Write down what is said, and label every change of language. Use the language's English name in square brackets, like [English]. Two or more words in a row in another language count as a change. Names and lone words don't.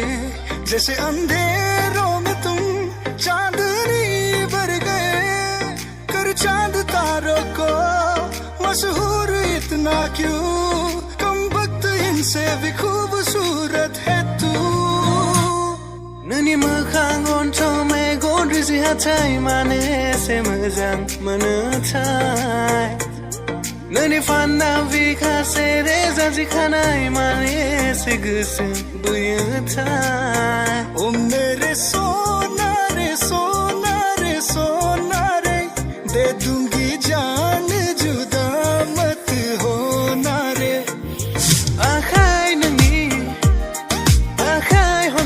[Hindi] जैसे अंधेरों में तुम चांदनी भर गए। कर चांद तारों को मशहूर इतना क्यों, कम वक्त इनसे भी खूबसूरत है तू। [Bodo] नोंनि मोखां गन्थं मेगन रुजि हाथाय मानो एसे मोजां मोनोथाय। नोंनि फाननाव बिखासे रेजाजि खानाय मानो एसे गोसो बोयोथाय। [Hindi] ओ मेरे सोना रे सोना रे सोना रे, दे दूंगी जान जुदा मत होना रे। [Bodo] आखाय नोंनि आखाय